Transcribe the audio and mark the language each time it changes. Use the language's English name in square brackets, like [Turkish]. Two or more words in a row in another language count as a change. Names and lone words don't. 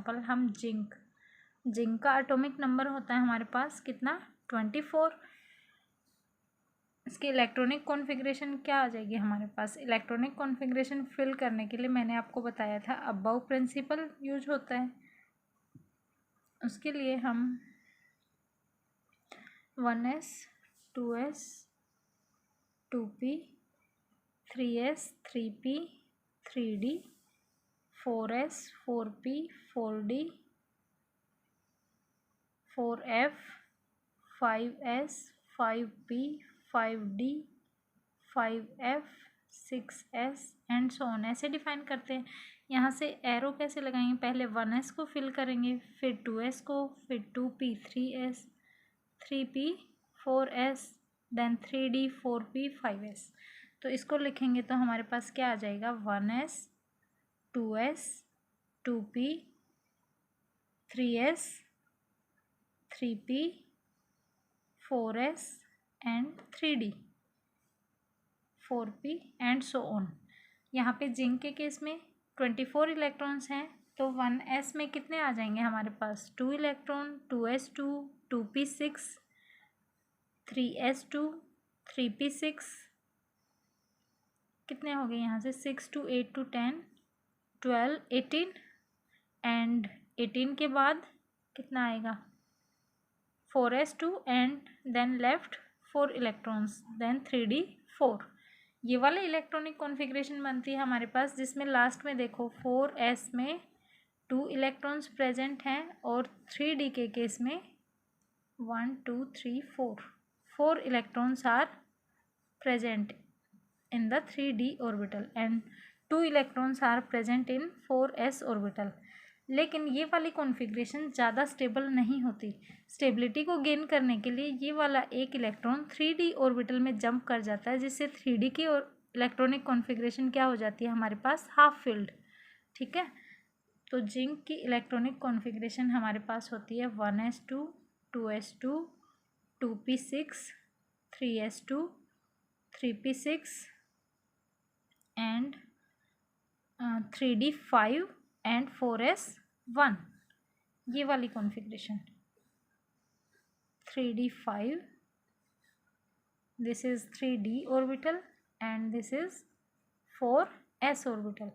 [Hindi] फॉर एग्जांपल हम जिंक जिंक का [English] atomic number [Hindi] होता है हमारे पास कितना 24। इसकी [English] electronic configuration [Hindi] क्या आ जाएगी हमारे पास। [English] electronic configuration [Hindi] फिल करने के लिए मैंने आपको बताया था [English] aufbau principle [Hindi] यूज होता है। उसके लिए हम 1s 2s 2p 3s 3p 3d 4s 4p 4d 4f 5s 5p 5d 5f 6s [English] and so on [Hindi] ऐसे डिफाइन करते हैं। यहाँ से एरो कैसे लगाएंगे, पहले 1s को फिल करेंगे, फिर 2s को, फिर 2p 3s 3p 4s देन 3d 4p 5s। तो इसको लिखेंगे तो हमारे पास क्या आ जाएगा 1s 2s 2p 3s 3p 4s एंड 3d 4p [English] and so on. [Hindi] यहाँ पे जिंक के केस में 24 इलेक्ट्रॉन्स हैं, तो 1s में कितने आ जाएंगे हमारे पास 2 इलेक्ट्रॉन 2s2 2p6 3s2 3p6 कितने हो गए यहाँ से 6 2 8 2 10 12 18 एंड 18 के बाद कितना आएगा 4s2 [English] and then left 4 electrons then 3d 4. [Hindi] ये वाला [English] electronic configuration [Hindi] बनती है हमारे पास, जिसमें लास्ट में देखो 4s में 2 [English] electrons present [Hindi] हैं और 3d के केस में 1 2 3 4 [English] electrons are present in the 3d orbital and 2 electrons are present in 4s orbital। [Hindi] लेकिन ये वाली कॉन्फ़िगरेशन ज़्यादा स्टेबल नहीं होती। स्टेबिलिटी को गेन करने के लिए ये वाला एक इलेक्ट्रॉन 3d ऑर्बिटल में जंप कर जाता है, जिससे 3d की और [English] electronic configuration [Hindi] क्या हो जाती है हमारे पास [English] half filled. [Hindi] ठीक है, तो जिंक की [English] electronic configuration [Hindi] हमारे पास होती है 1s2 2s2 2p6 3s2 3p6 एंड 3d 5 एंड 4s 1। ये वाली [English] configuration 3d 5 this is 3d orbital and this is 4s orbital.